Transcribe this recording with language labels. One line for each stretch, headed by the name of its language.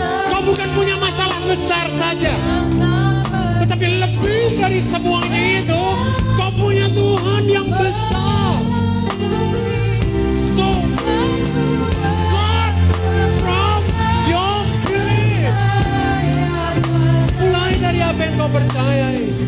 Indonesian: Kau bukan punya masalah besar saja, tetapi lebih dari semuanya itu, kau punya Tuhan yang besar.
English: So, start from your belief.
Indonesian: Mulai dari apa yang kau percayai.